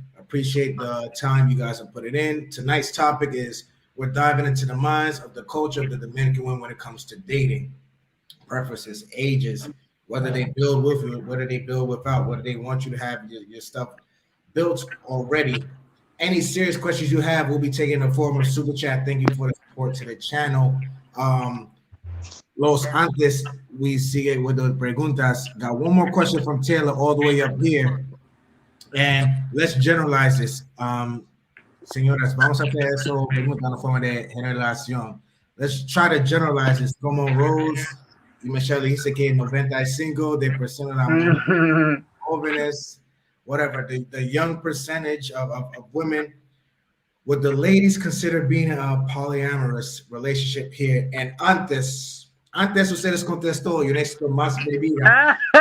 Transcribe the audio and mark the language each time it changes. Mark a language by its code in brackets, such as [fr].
[en] Appreciate the time you guys have put it in. Tonight's topic is we're diving into the minds of the culture of the Dominican women when it comes to dating, preferences, ages, whether they build with you, whether they build without, whether they want you to have your stuff built already. Any serious questions you have, we'll be taking the form of super chat. Thank you for the support to the channel. [es] Los antes [en] we sigue with the preguntas. Got one more question from Taylor all the way up here. And let's generalize this. [es] Señoras, vamos a hacer eso en una forma de generación. [en] Let's try to generalize this. [es] Como Rose y Michelle dice que 95% de personas jóvenes, [en] whatever, the young percentage of women, would the ladies consider being a polyamorous relationship here? [es] And antes ustedes contestó, yo necesito más bebida.